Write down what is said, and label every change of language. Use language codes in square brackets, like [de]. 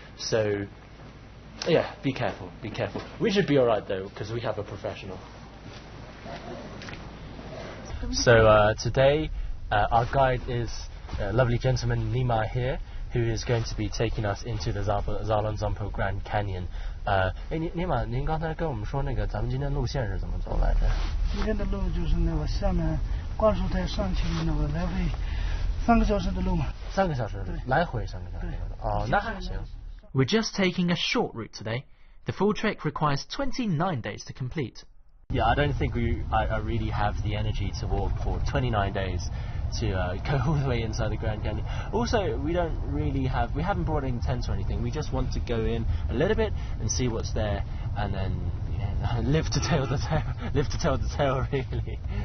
[en] So yeah, be careful, be careful. We should be alright though, because we have a professional. So today our guide is a lovely gentleman Nima here, who is going to be taking us into the Zalonzampo Grand Canyon. [zh] Nima, 您刚才跟我们说那个咱们今天路线是怎么走来着？今天的路就是那个下面灌输台上去那个来回3个小时的路嘛。 3个小时，来回3个小时。哦，那还行。 [en] We're just taking a short route today. The full trek requires 29 days to complete. Yeah, I don't think I really have the energy to walk for 29 days to go all the way inside the Grand Canyon. Also, we haven't brought any tents or anything. We just want to go in a little bit and see what's there, and then live to tell the tale, really.